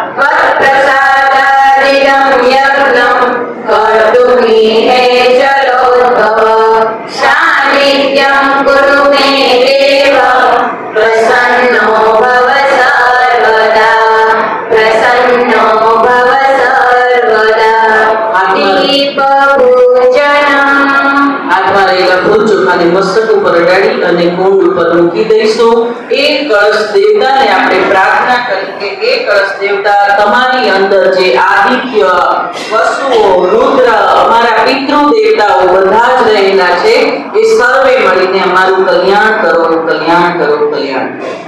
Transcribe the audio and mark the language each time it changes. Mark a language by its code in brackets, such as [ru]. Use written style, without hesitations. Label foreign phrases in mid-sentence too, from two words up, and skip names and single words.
[sa] त्वत्प्रसादादिदं यज्ञं कर्तुमीहे जलोद्भव सान्निध्यं कुरु मे देव प्रसन्नो भव सर्वदा प्रसन्नो भव सर्वदा दीपपूजनम्. [gu] હાથમાં રહેલા ફૂલ ચોખાને મસ્તક ઉપર અડાડી અને કુંડ ઉપર મૂકી દઈશું. એ કળશ દેવતાને આપણે પ્રાર્થના કરી કે હે કળશ દેવતા, તમારી અંદર જે આદિત્ય, વસુઓ, રુદ્ર, અમારા પિતૃ દેવતાઓ બધા જ રહેલા છે એ સર્વે મળીને અમારું કલ્યાણ કરો, કલ્યાણ કરો, કલ્યાણ કરો.